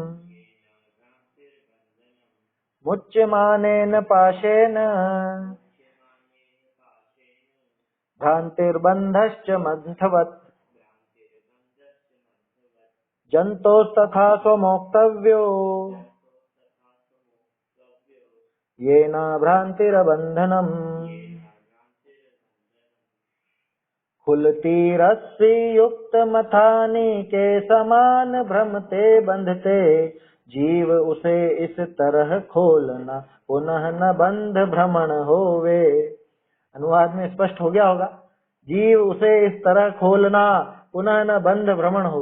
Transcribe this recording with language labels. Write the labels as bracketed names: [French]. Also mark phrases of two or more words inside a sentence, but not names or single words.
[Sanskrit] मुच्यमानेन पाशेन भ्रांतिर्बंधश्च मंथवत् जंतोस्तथा सो मोक्तव्यो येना भ्रांतिर्बंधनम्। [Hindi] खुलती रस्सी युक्त मथानी के समान भ्रमते बंधते, जीव उसे इस तरह खोलना पुनः न बंध भ्रमण होवे। अनुवाद में स्पष्ट हो गया होगा, जीव उसे इस तरह खोलना पुनः न बंध भ्रमण होवे।